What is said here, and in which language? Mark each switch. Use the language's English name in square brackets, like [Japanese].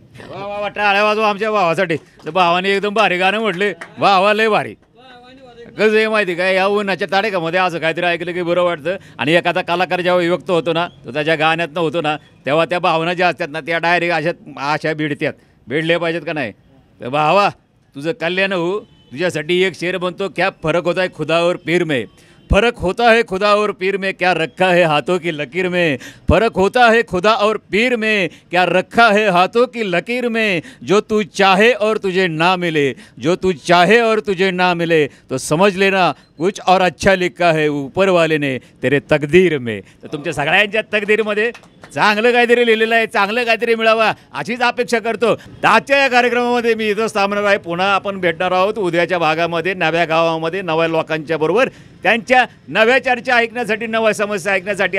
[Marathi] वा वा वा, टाळ्या वाजवा आमच्या भावासाठी. तर भावाने एकदम भारी गाणं म्हटले. भावा लय भारी. कसं आहे माहिती काय, या उन्हाच्या ताडेकामध्ये असं काहीतरी ऐकलं की बरं वाटतं. आणि एखादा कलाकार जेव्हा व्यक्त होतो ना, तो त्याच्या गाण्यातनं होतो ना, तेव्हा त्या भावना ज्या असतात ना, त्या डायरेक्ट अशा भिडतात. भिडल्या पाहिजेत का नाही. तर भावा तुझं कल्याण हो. [Hindi] तुझ्यासाठी एक शेर बनतो, क्या फरक होता है खुदा और पीर में, फर्क होता है खुदा और पीर में, क्या रखा है हाथों की लकीर में, फर्क होता है खुदा और पीर में, क्या रखा है हाथों की लकीर में, जो तू चाहे और तुझे ना मिले, जो तू चाहे और तुझे ना मिले, तो समझ लेना कुछ और अच्छा लिखा है ऊपर वाले ने तेरे तकदीर में. [Marathi] तर तुमच्या सगळ्यांच्या तकदीरमध्ये चांगलं काहीतरी लिहिलेलं आहे, चांगलं काहीतरी मिळावं अशीच अपेक्षा करतो. तर आजच्या या कार्यक्रमामध्ये मी इथंच थांबणार आहे. पुन्हा आपण भेटणार आहोत उद्याच्या भागामध्ये, नव्या गावामध्ये, नव्या लोकांच्या बरोबर, त्यांच्या नव्या चर्चा ऐकण्यासाठी, नव्या समस्या ऐकण्यासाठी.